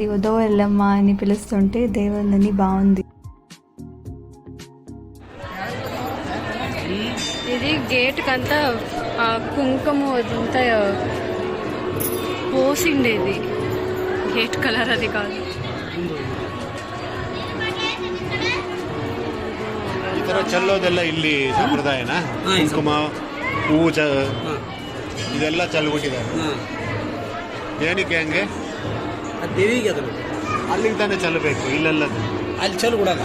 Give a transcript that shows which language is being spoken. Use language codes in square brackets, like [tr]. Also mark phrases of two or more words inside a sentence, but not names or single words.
[te] ఉదో ఎల్లమ్మ అని పిలుస్తుంటే దేవుళ్ళని బాగుంది. ఇది గేట్ కంతా కుంకుమ అదంతా పోసిండేది, [en] gate colour [te] అది కాదు. [kn] ಚೆಲ್ಲೋದೆಲ್ಲ ಇಲ್ಲಿ ಸಂಪ್ರದಾಯನ, ಕುಂಕುಮ ಹೂವು ಇದೆಲ್ಲ ಚೆಲ್ಬಿಟ್ಟಿದ್ದಾರೆ. ಏನಕ್ಕೆ ಹಂಗೆ? ದೇವಿಗೆ ಅದು ಅಲ್ಲಿಗೆ ತಾನೇ ಚೆಲ್ಲಬೇಕು, ಇಲ್ಲೆಲ್ಲ ಅಲ್ಲಿ ಚೆಲ್ ಬಿಡಲ್ಲ.